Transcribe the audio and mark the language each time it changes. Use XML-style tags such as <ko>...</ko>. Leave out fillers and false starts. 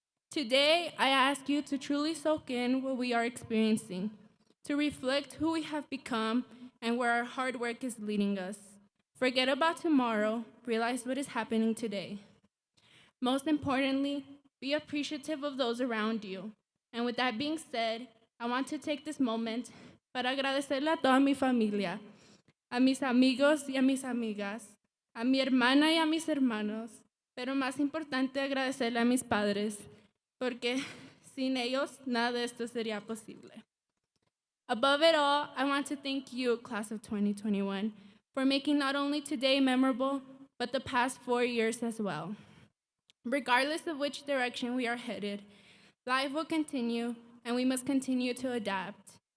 <en>Today, I ask you to truly soak in what we are experiencing, to reflect who we have become and where our hard work is leading us. Forget about tomorrow, realize what is happening today. Most importantly, be appreciative of those around you. And with that being said, I want to take this moment</en> <es>para agradecerle a toda mi familia, a mis amigos y a mis amigas, a mi hermana y a mis hermanos, pero más importante agradecerle a mis padres, porque sin ellos nada de esto sería posible.</es> <en>Above it all, I want to thank you, class of 2021, for making not only today memorable, but the past 4 years as well. Regardless of which direction we are headed, life will continue, and we must continue to adapt.</en>